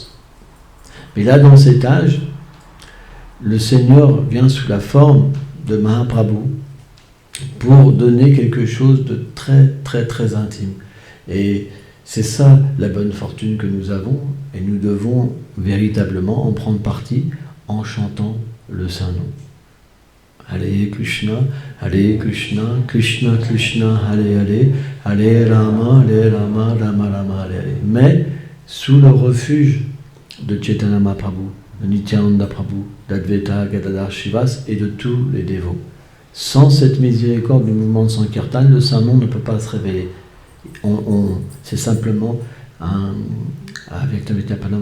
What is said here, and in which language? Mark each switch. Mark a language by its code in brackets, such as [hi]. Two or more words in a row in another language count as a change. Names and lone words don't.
[fr] Mais là, dans cet âge, le Seigneur vient sous la forme de Mahaprabhu pour donner quelque chose de très, très, très intime. Et c'est ça la bonne fortune que nous avons, et nous devons véritablement en prendre parti en chantant le Saint-Nom. Hare Krishna, Krishna Krishna, Hare Rama, Rama Rama, Hare Hare. Mais sous le refuge de Chaitanya Mahaprabhu, de Nityananda Prabhu, d'Advaita Gadadhar Shivas et de tous les dévots. Sans cette miséricorde du mouvement de Sankirtan, le Saint-Nom ne peut pas se révéler. C'est simplement avec Tamityapanam.